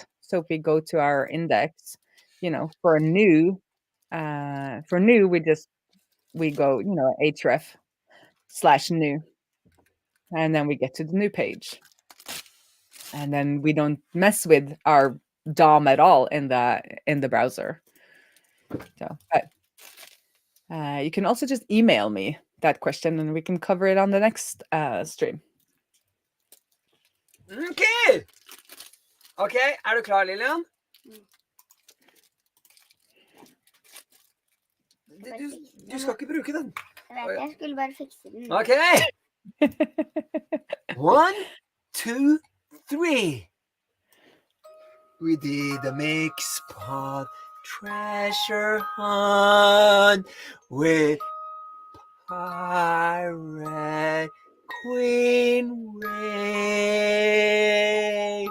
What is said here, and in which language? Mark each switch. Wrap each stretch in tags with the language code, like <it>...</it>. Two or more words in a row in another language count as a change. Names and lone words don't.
<en>So if we go to our index, for new, we go, href/new, and then we get to the new page. And then we don't mess with our DOM at all in the browser. So, but you can also just email me that question, and we can cover it on the next stream.</en> <no>Okay. Okay, er du klar, Lillian? Du skal ikke bruke den. Jeg vet, jeg skulle bare fikse den. Okay. 1, 2, 3.</no> <en>We did a mix pod treasure hunt with Pirate Queen Raae.</en>